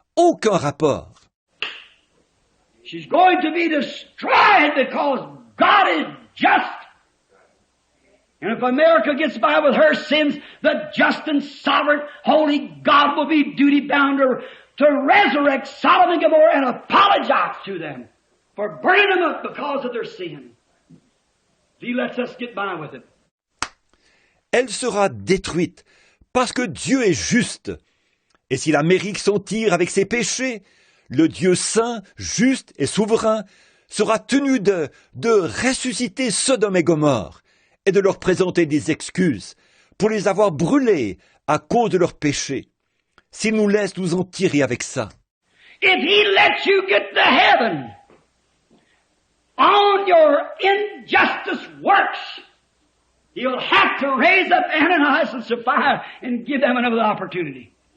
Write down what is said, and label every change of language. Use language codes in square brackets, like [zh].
[fr] Aucun rapport. [en] She's going to be destroyed because God is just. And if America gets by with her sins, the just and sovereign, holy God will be duty-bound to resurrect Sodom and Gomorrah and apologize to them for burning them up because of their sin. He lets us get by with it. [fr] Elle sera détruite parce que Dieu est juste. Et si l'Amérique s'en tire avec ses péchés, le Dieu saint, juste et souverain sera tenu de ressusciter Sodome et Gomorrhe et de leur présenter des excuses pour les avoir brûlés à cause de leurs péchés, s'il nous laisse nous en tirer avec ça. [en] If he lets you get to heaven on your injustice works, he'll have to raise up Ananias and Sapphira and give them another opportunity.